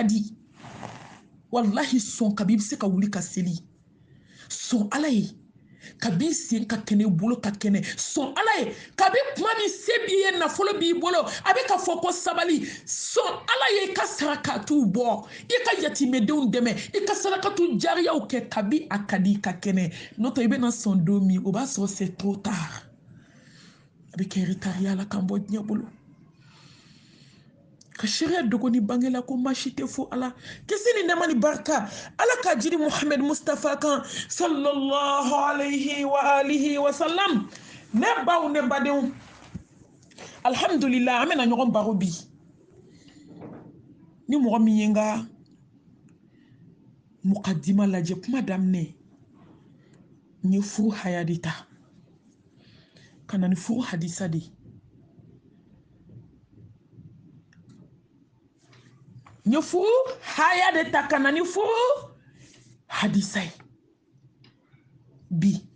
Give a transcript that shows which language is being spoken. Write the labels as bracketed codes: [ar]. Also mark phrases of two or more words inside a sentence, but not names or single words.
[bm] di wallahi sɔn kabi i bɛ se ka wuli ka seli sɔn ala ye kabi sen ka kɛnɛ i bolo ka kɛnɛ sɔn ala ye kabi kuma min se b'i ye nafolo b'i bolo a bɛ ka fɔ ko sabali sɔn ala ye i ka sarakatiw bɔ i ka yatimɛdenw dɛmɛ i ka sarakatu jariyaw kɛ kabi a ka di i ka kɛnɛ n'o tɛ i bɛna sɔn don min o b'a sɔrɔ [fr] c'est trop tard [bm] a bɛ kɛ retard la k'an bɔ diɲɛ bolo ka sariya dogoni bangela ko maasi tɛ fo ala kisi ni nɛɛma ni barika ala ka jiri muhammed mustafa kan [ar] صلى الله عليه و آله و سلم [bm] ne baw ne badenw alhamdulillah an bɛna ɲɔgɔn baro bi ni mɔgɔ min ye n ka mukadima lajɛ kuma daminɛ n ye furu haya de ta ka na ni furu hadisa de n ye furu haya de ta ka na ni furu hadisa ye bi